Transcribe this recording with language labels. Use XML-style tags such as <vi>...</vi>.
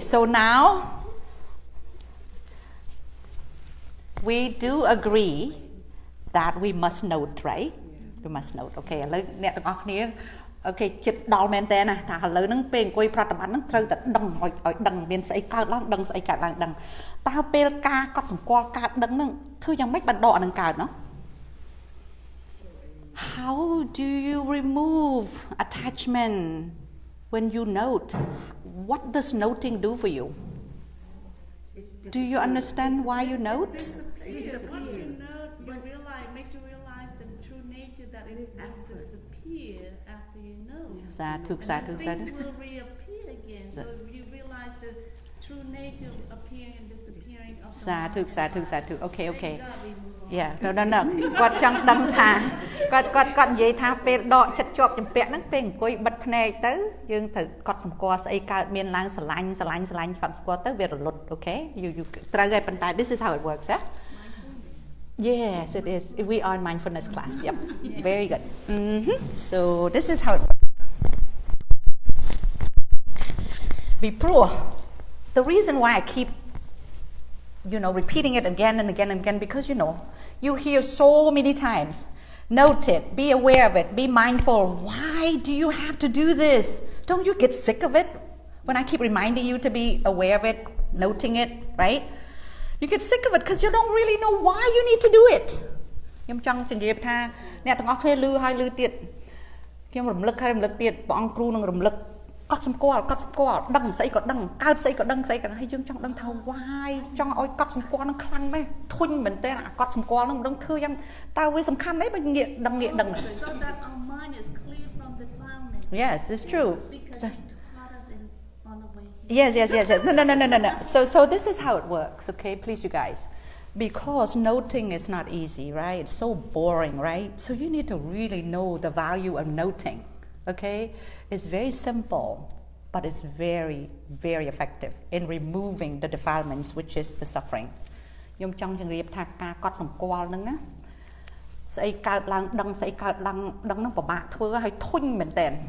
<en>So now we do agree that we must note, right? We must note. Okay.</en> <km>ឥឡូវអ្នកទាំងអស់គ្នាអូខេចិត្តដល់មែនតើណាថាឥឡូវហ្នឹងពេលអង្គុយប្រតិបត្តិហ្នឹងត្រូវតែដឹងឲ្យដឹងមានស្អីកើតឡើងដឹងស្អីកើតឡើងដឹងតើពេលការកត់សម្គាល់កើតដឹងហ្នឹងធ្វើយ៉ាងម៉េចបានដកអាហ្នឹងកើតណោះ</km> <en>How do you remove attachment when you note? What does noting do for you? Do you understand why you note? Once you note, you realize, makes you realize the true nature that it will disappear after you know. Sadhu. Things will reappear again. So you realize the true nature of appearing and disappearing of the Sadhu, mind. sadhu, sadhu. Okay, okay. Thank God we move on. Yeah, no.</en> <km>គាត់ចង់ដឹងថាគាត់និយាយថាពេលដកចិត្តជាប់ជំពាក់ហ្នឹងពេលអង្គុយបិទភ្នែកទៅយើងត្រូវកត់សម្គាល់ស្អីកើតមានឡើងស្រឡាញ់ កត់សម្គាល់ទៅវារលត់</km> <en>okay you</en> <km>ត្រូវហើយប៉ុន្តែ</km> <en>this is how it works Yes it is we are in mindfulness class yep very good so this is how it works be pro the reason why I keep repeating it again and again and again because you hear so many times note it, be aware of it, be mindful. Why do you have to do this? Don't you get sick of it when I keep reminding you to be aware of it, noting it, right? You get sick of it because you don't really know why you need to do it.</en> <km>ខ្ញុំចង់ជម្រាបថាអ្នកទាំងអស់គ្នាឮហើយឮទៀតខ្ញុំរំលឹកទៀតព្រះអង្គគ្រូនឹងរំលឹកកត់សម្គាល់ដឹងស្អីក៏ដឹងកើតស្អីក៏ដឹងស្អីក៏ហើយយើងចង់ដឹងថា why ចង់ឲ្យកត់សម្គាល់នឹងខ្លាំងម៉េចធុញមែនតើអាកត់សម្គាល់នឹងមិនដឹងធ្វើយ៉ាងតើវាសំខាន់អីបើងាកដឹង</km> <en>So that our mind is clear from defilement. Yes it's true Because so, he taught us on the way. yes no so this is how it works okay please you guys because noting is not easy right it's so boring right so you need to really know the value of noting okay it's very simple but it's very very effective in removing the defilements which is the suffering</en> <km>ខ្ញុំចង់ជម្រាបថាការកត់សម្គាល់ហ្នឹងណាស្អីកើតឡើងដឹងស្អីកើតឡើងដឹងហ្នឹងពិបាកធ្វើឲ្យធុញមែនតើ</km>